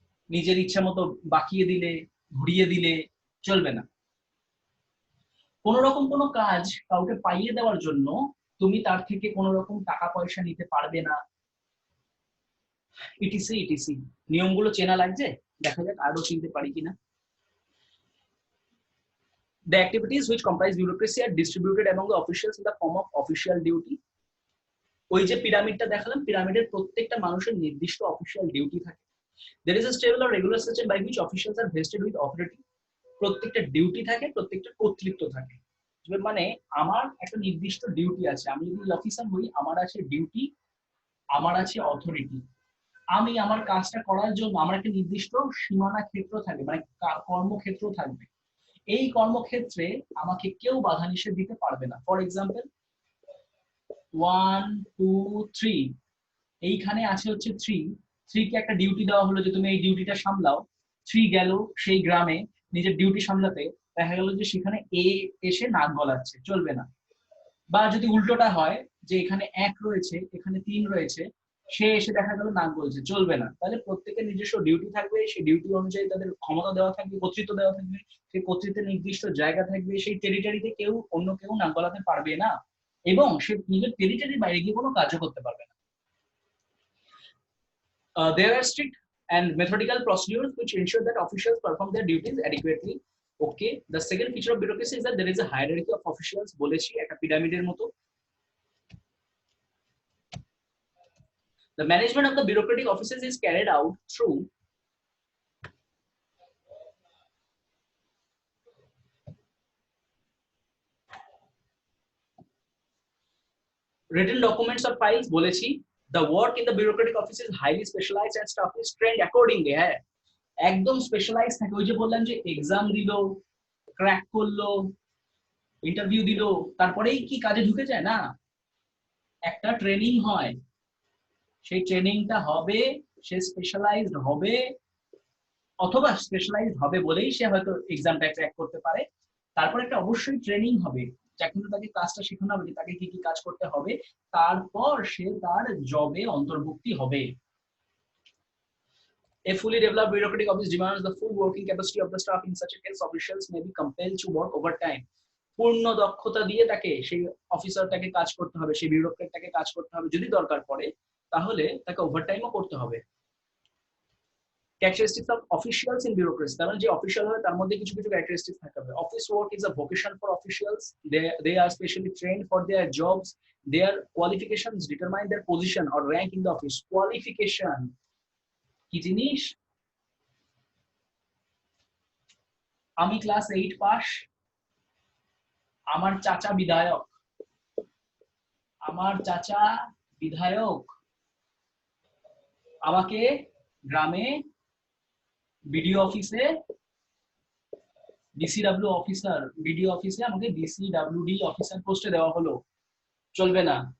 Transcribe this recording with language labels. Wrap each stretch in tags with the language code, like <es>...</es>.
<bn>নিজের ইচ্ছা মতো বাকিয়ে দিলে, ঘুরিয়ে দিলে চলবে না। কোন রকম কোনো কাজ কাউকে পাইয়ে দেওয়ার জন্য তুমি তার থেকে কোন রকম টাকা পয়সা নিতে পারবে না, ইটিসি ইটিসি। নিয়মগুলো চেনা লাগছে, দেখা যাক আরো চিনতে পারি কিনা।</bn> <en>The activities which comprise bureaucracy are distributed among the officials in the form of official duty.</en> <bn>ওই যে পিরামিডটা দেখালাম, পিরামিডের প্রত্যেকটা মানুষের নির্দিষ্ট অফিসিয়াল ডিউটি থাকে।</bn> <en>There is a stable or regular system by which officials are vested with authority.</en> <bn>প্রত্যেকটা duty থাকে, প্রত্যেকটা কর্তৃত্ব থাকে। মানে আমার একটা নির্দিষ্ট ডিউটি আছে, আমি যদি অফিসার হই আমার আছে ডিউটি, আমার আছে অথরিটি। আমি আমার কাজটা করার জন্য আমার একটা নির্দিষ্ট সীমানা ক্ষেত্র থাকবে, মানে কর্মক্ষেত্র থাকবে। এই কর্মক্ষেত্রে আমাকে কেউ বাধা নিষেধ দিতে পারবে না।</bn> <en>for example</en> <bn>1 2 3, এইখানে আছে হচ্ছে 3 কে একটা ডিউটি দেওয়া হলো যে তুমি এই ডিউটিটা সামলাও। 3 গেল সেই গ্রামে নিজের ডিউটি সামলাতে, দেখা গেল যে সেখানে এ এসে নাক গলাচ্ছে, চলবে না। বা যদি উল্টোটা হয় যে এখানে 1 রয়েছে এখানে 3 রয়েছে, সে এসে দেখা গেল নাক গলছে, চলবে না। তাহলে প্রত্যেকের নিজস্ব ডিউটি থাকবে, সেই ডিউটি অনুযায়ী তাদের ক্ষমতা দেওয়া থাকবে, কর্তৃত্ব দেওয়া থাকবে, সেই কর্তৃত্বের নির্দিষ্ট জায়গা থাকবে, সেই টেরিটরিতে কেউ অন্য কেউ নাক গলাতে পারবে না, এবং সে নিজের টেরিটরির বাইরে গিয়ে কোনো কাজও করতে পারবে না।</bn> <en>There are strict and methodical procedures which ensure that officials perform their duties adequately. Okay, the second feature of bureaucracy is that there is a hierarchy of officials.</en> <bn>বলেছি একটা পিরামিডের মতো।</bn> <en>The management of the bureaucratic offices is carried out through written documents or files.</en> <bn>বলেছি</bn> <en>the work in the bureaucratic office is highly specialized and staff is trained accordingly.</en> <bn>হ্যাঁ, একদম specialise থাকে। ওই যে বললাম যে এক্সাম দিলো, ক্র্যাক করলো, ইন্টারভিউ দিলো, তারপরেই কি কাজে ঢুকে যায় না, একটা ট্রেনিং হয়, সেই ট্রেনিংটা হবে, সে স্পেশালাইজড হবে, অথবা স্পেশালাইজড হবে বলেই সে হয়তো এক্সামটা ক্র্যাক করতে পারে। তারপর একটা অবশ্যই ট্রেনিং হবে, যখন তাকে কাজটা শেখানো হবে যে তাকে কি কি কাজ করতে হবে, তারপর সে তার জবে অন্তর্ভুক্তি হবে।</bn> <en>A fully developed bureaucratic office demands the full working capacity of the staff. In such a case, officials may be compelled to work overtime.</en> <bn>পূর্ণ দক্ষতা দিয়ে তাকে, সেই অফিসারটাকে কাজ করতে হবে, সেই বিউরোক্রেটটাকে কাজ করতে হবে, যদি দরকার পড়ে তাহলে তাকে ওভারটাইমও করতে হবে।</bn> <en>Characteristics of officials in bureaucracy,</en> <bn>তার মানে যে অফিশিয়াল হয় তার মধ্যে কিছু কিছু ক্যারেক্টারিস্টিক্স থাকতে হবে।</bn> <en>Office work is a vocation for officials, they are specially trained for their jobs, their qualifications determine their position or rank in the office.</en> <bn>Qualification কি জিনিস? আমি ক্লাস 8 পাস, আমার চাচা বিধায়ক, আমার চাচা বিধায়ক আমাকে গ্রামে বিডিও অফিসে, ডিসিডব্লিউ অফিসার, বিডিও অফিসে আমাকে ডিসিডব্লিউডি অফিসার পোস্টে দেওয়া হলো, চলবে না।</bn>